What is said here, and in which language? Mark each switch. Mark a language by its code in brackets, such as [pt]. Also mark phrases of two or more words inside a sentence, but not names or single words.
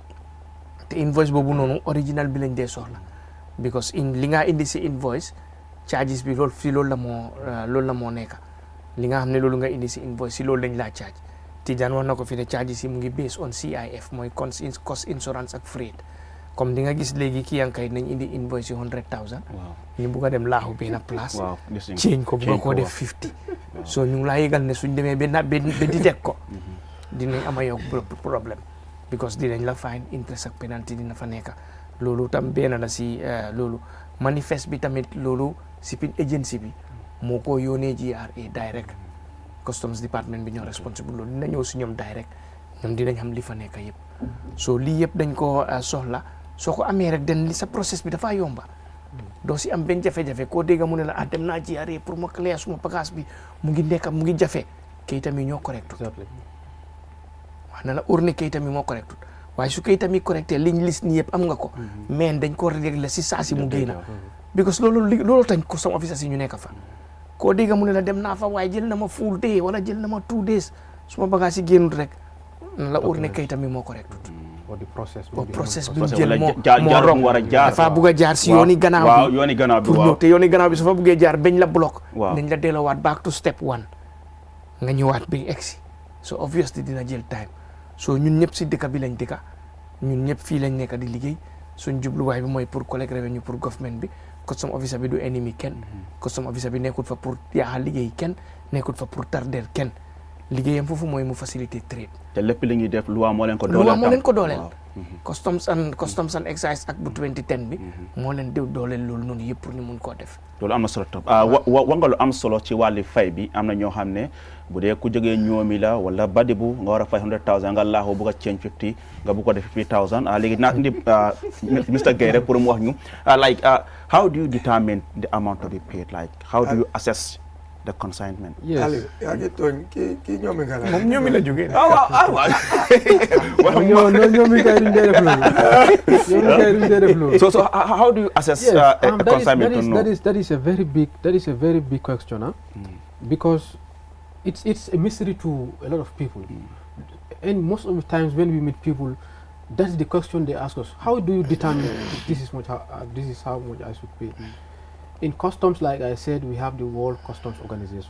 [wo] te invoice boobu noonu original bi lañ dee soxla because li nga indi si [en] invoice charges [wo] bi loolu la moo nekk li nga xam ne loolu nga indi si invoice si loolu lañ laa charge Tidiane wax na ko fi ne charges yi mu ngi [en] based on CIF [wo] mooy [en] cost insurance [wo] ak freight comme di nga gis léegi kii yankay nañ indi invoice yi 100,000 ñu bugg a dem laaxu benn place change ko bugg ko def 50 so ñu ngi laa yëgal ne suñ demee ba di teg ko dinañ ama yow problème because dinañ la fine interest ak penalty dina fa nekk loolu tam benn la si loolu manifeste bi tamit loolu [en] shipping agency [wo] bi moo ko yónnee GRA direct [en] customs department [wo] bi ñoo responsible loolu dina ñëw si ñoom direct ñoom dinañ xam li fa nekk yëpp so lii yëpp dañ ko soxla soo ko amee rek den li sa process bi dafa yomba doo si am benn jafe-jafe koo dégga mu ne la dem naa GRA pour ma clear suma bagage bi mu ngi jafe kayitam yi ñoo correct wax na la urne kayitam yi moo correct waaye su kayitam yi correcté liñ liste ni yëpp am nga ko mais dañ ko régler si saa si mu génna because loolu tañ custom officer si ñu nekk fa koo dégga mu ne la dem naa fa waaye jël na ma [en] full day [wo] wala jël na ma [en] 2 days [wo] suma bagage yi génnut rek na la urne kayitam yi moo correct process bi mu jël moo rong dafa bugg a jaar si yooni gannaaw bi pour te yooni gannaaw bi su fa buggee jaar bañ la block dañ la delloowaat [en] back to step 1 [wo] nga ñëwaat bi egsi [en] so obviously [wo] dina jël time so ñun ñëpp si dëkk bi lañ dëkka ñun ñëpp fii lañ nekk di liggéey suñ jubluwaay bi mooy pour collecte revenue pour government bi [en] custom officer [wo] bi du ennemi kenn [en] custom officer [wo] bi nekkul fa pour yaaxal liggéey kenn nekkul fa pour tarder kenn liggéeyam foofu mooy mu faciliter trade te lépp li ñuy def loi moo leen ko dooleel [en] customs and excise [wo] ak bu 2010 bi moo leen dooleel loolu noonu yëpp pour ñu mun koo def loolu am na solo trop wa nga lu am solo ci wàllu fay bi am na ñoo xam ne bu dee ku jógee ñoomi la wala badibu nga war a fay 100,000 nga laaxoo bëgg a change 50 nga bëgg ko def 50,000 léegi naa indi Mr. [en] Gueye [wo] rek pour mu wax ñu [en] like how do you determine the amount to be paid like how do you assess the consignment [wo] Aliou yaa ngi tooñ kii ñoomi nga la moom ñoomi la jógee ñoomi kay duñ dee def loolu [en] so how do you assess consignment that is a very big question because it's a mystery to a lot of people and most of the times when we meet people that's the question they ask us how do you determine this is how much I should pay in customs, like I said, we have the World Customs Organization.